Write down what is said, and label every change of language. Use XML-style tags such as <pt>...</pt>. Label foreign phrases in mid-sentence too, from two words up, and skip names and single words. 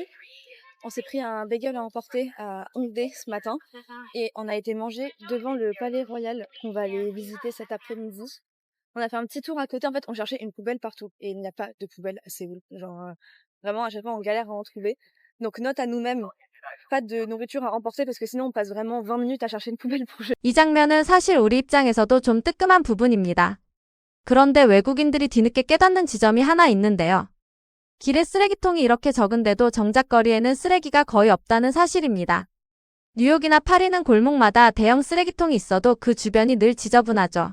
<fr>On s'est pris un bagel à emporter à Hongdae ce matin et on a été manger devant le Palais Royal qu'on va aller visiter cet après-midi. On a fait un petit tour à côté. En fait, on cherchait une poubelle partout et il n'y a pas de poubelle à Séoul. Genre, vraiment, à chaque fois, on galère à en trouver. Donc, note à nous-mêmes, pas de nourriture à emporter parce que sinon, on passe vraiment 20 minutes à chercher une poubelle pour jeter.</fr> <ko>이 장면은 사실 우리 입장에서도 좀 뜨끔한 부분입니다. 그런데 외국인들이 뒤늦게 깨닫는 지점이 하나 있는데요. 길에 쓰레기통이 이렇게 적은데도 정작 거리에는 쓰레기가 거의 없다는 사실입니다. 뉴욕이나 파리는 골목마다 대형 쓰레기통이 있어도 그 주변이 늘 지저분하죠.</ko>